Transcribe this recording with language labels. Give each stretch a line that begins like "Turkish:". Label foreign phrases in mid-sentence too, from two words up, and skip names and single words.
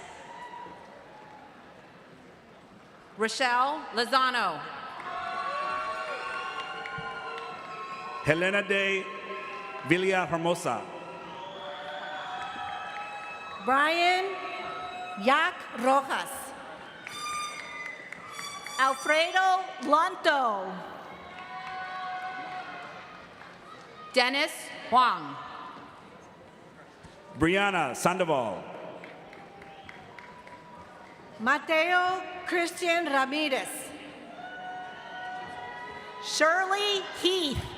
Spanish: Rochelle Lozano. Helena de Villa Hermosa. Brian Yak Rojas, Alfredo Lonto. Dennis Huang. Brianna Sandoval. Mateo Christian Ramirez, Shirley Heath.